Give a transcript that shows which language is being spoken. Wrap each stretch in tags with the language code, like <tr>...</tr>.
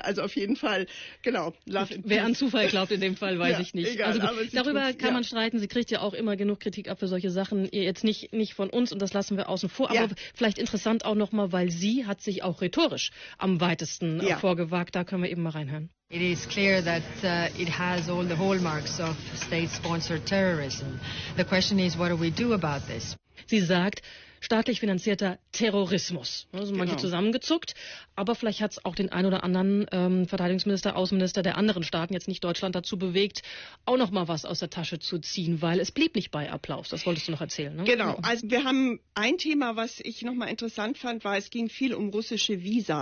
<de>Also auf jeden Fall, genau,</de> <en>Love and Peace.</en> <de>Wer an Zufall glaubt in dem Fall, weiß ich nicht. Egal, also darüber kann man streiten. Sie kriegt ja auch immer genug Kritik ab für solche Sachen. Jetzt nicht von uns und das lassen wir außen vor. Aber vielleicht interessant auch nochmal, weil sie hat sich auch rhetorisch am weitesten vorgewagt. Da können wir eben mal reinhören.</de> <en>It is clear that it has all the hallmarks of state-sponsored terrorism. The question is, what do we do about this?</en> <de>Sie sagt, staatlich finanzierter Terrorismus. Also manche zusammengezuckt, aber vielleicht hat es auch den ein oder anderen Verteidigungsminister, Außenminister der anderen Staaten, jetzt nicht Deutschland, dazu bewegt, auch noch mal was aus der Tasche zu ziehen, weil es blieb nicht bei Applaus. Das wolltest du noch erzählen, ne? Genau. Also wir haben ein Thema, was ich noch mal interessant fand, war, es ging viel um russische Visa.</de>